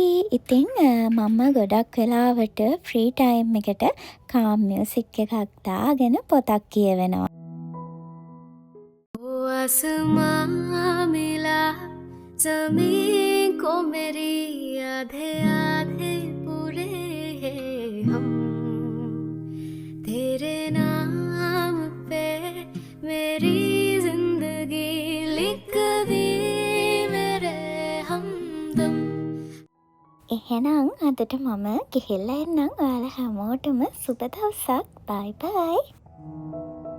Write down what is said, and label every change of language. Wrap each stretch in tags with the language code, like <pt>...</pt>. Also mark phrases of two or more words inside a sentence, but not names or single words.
<si>ඉතින් මම ගොඩක් වෙලාවට ෆ්‍රී ටයිම් එකට කාම් මියුසික් එකක් දාගෙන පොතක් කියවනවා.</si> <hi>आसमां मिला ज़मीन को मेरी आधे आधे पूरे हम तेरे नाम पे मेरी जिंदगी लिख दी मेरे हमदम.</hi> <si>එහෙනම් අදට මම ගිහිල්ලා එන්නම්. ඔයාලා හැමෝටම සුබ දවසක්.</si> <en>bye bye.</en>